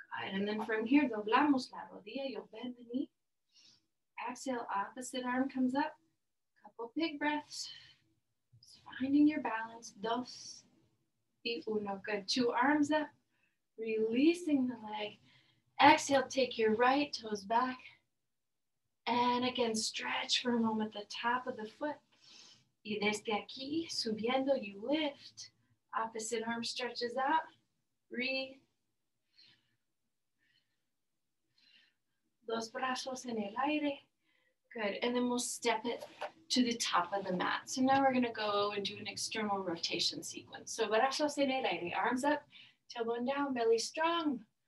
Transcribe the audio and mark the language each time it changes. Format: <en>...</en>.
<en>And then from here,</en> <es>doblamos la rodilla.</es> <en>You'll bend the knee. Exhale, opposite arm comes up. Couple big breaths. Just finding your balance. 2 y 1. Good. 2 arms up. Releasing the leg. Exhale, take your right toes back. And again, stretch for a moment the top of the foot.</en> <es>Y desde aquí, subiendo,</es> <en>you lift. Opposite arm stretches out. Breathe.</en> <es>2 brazos en el aire.</es> <en>Good. And then we'll step it to the top of the mat. So now we're going to go and do an external rotation sequence. So</en> <es>brazos en el aire,</es> <en>arms up, tailbone down, belly strong.</en>